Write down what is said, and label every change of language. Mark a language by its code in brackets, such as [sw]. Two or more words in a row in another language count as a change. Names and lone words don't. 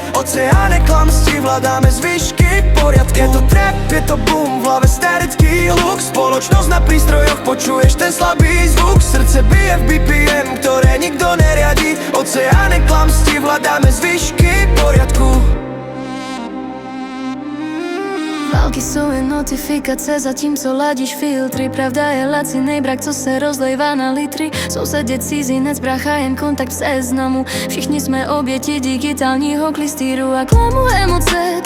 [sk] Oceáne klamstí, hľadáme zvyšky poriadku. Je to trap, je to boom, v hlave sterický hluk. Spoločnosť na prístrojoch, počuješ ten slabý zvuk. Srdce bije v BPM, ktoré nikto neriadí. Oceáne klamstí, hľadáme zvyšky poriadku. [cs] Války jsou jen notifikace, zatímco ladíš filtry. Pravda je lacinej brak, co se rozlejvá na litry. Sousedě cizinec, brácha jen kontakt v seznamu. Všichni jsme oběti digitálního klistýru a klamu emoce.